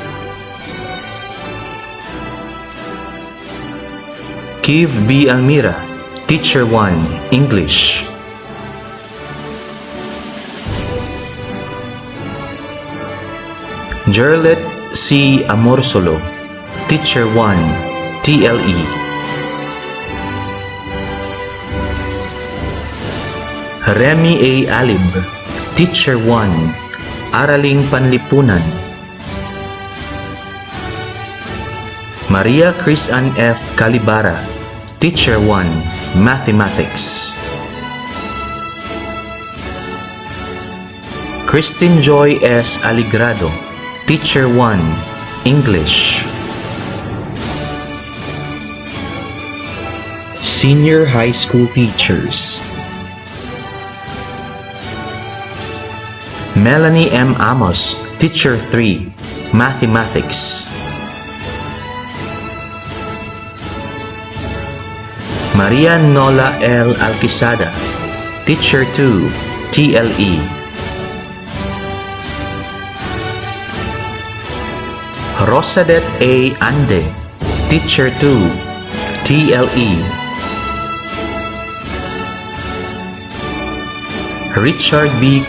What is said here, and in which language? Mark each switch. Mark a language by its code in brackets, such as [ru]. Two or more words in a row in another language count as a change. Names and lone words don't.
[en] Kiv B. Almira, Teacher 1, English. Jerlet C. Amorsolo, Teacher 1, TLE. Remy A. Alib, Teacher 1, Araling Panlipunan. Maria Chris Ann F. Calibara, Teacher 1, Mathematics. Christine Joy S. Aligrado, Teacher 1, English. Senior high school teachers. Melanie M. Amos, Teacher 3, Mathematics. Maria Nola L. Alquisada, Teacher 2, TLE. Rosadet A. Ande, Teacher 2, TLE. Richard B.